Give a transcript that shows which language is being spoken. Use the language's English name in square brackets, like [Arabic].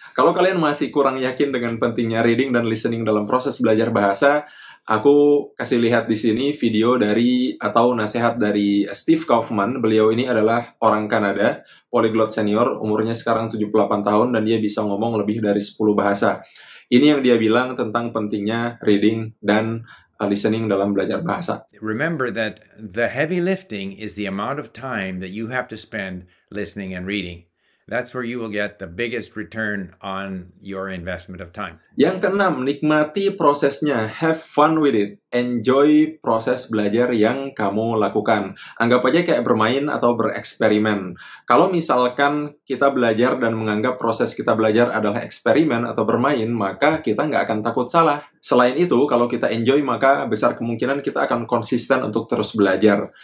[Indonesian] Kalau kalian masih kurang yakin dengan pentingnya reading dan listening dalam proses belajar bahasa, aku kasih lihat di sini video dari atau nasihat dari Steve Kaufman. Beliau ini adalah orang Kanada, polyglot senior, umurnya sekarang 78 tahun dan dia bisa ngomong lebih dari 10 bahasa. Ini yang dia bilang tentang pentingnya reading dan listening dalam belajar bahasa. [English] Remember that the heavy lifting is the amount of time that you have to spend listening and reading. That's where you will get the biggest return on your investment of time. [Indonesian] Yang keenam, nikmati prosesnya. [English] Have fun with it. [Indonesian] Enjoy proses belajar yang kamu lakukan. Anggap aja kayak bermain atau bereksperimen. Kalau misalkan kita belajar dan menganggap proses kita belajar adalah eksperimen atau bermain, maka kita nggak akan takut salah. Selain itu, kalau kita enjoy, maka besar kemungkinan kita akan konsisten untuk terus belajar.